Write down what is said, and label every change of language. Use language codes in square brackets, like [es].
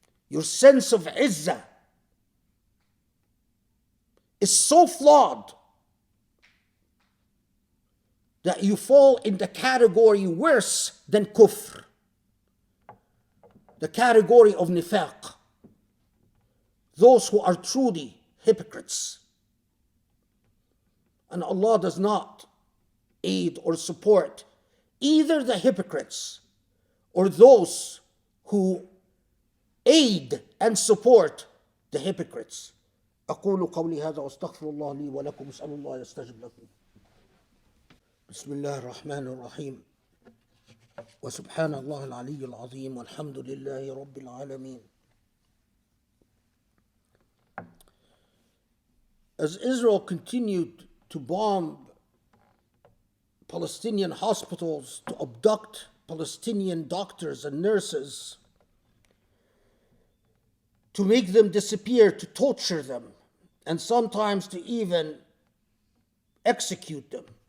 [en] Your sense of izzah is so flawed that you fall in the category worse than kufr, the category of nifaq, those who are truly hypocrites. And Allah does not aid or support either the hypocrites or those who aid and support the hypocrites. [ar] أقول قولي هذا وأستغفر الله لي ولكم أسأل الله يستجب لكم. بسم الله الرحمن الرحيم وسبحان الله العلي العظيم والحمد لله رب العالمين. [en] As Israel continued to bomb Palestinian hospitals, to abduct Palestinian doctors and nurses, to make them disappear, to torture them, and sometimes to even execute them,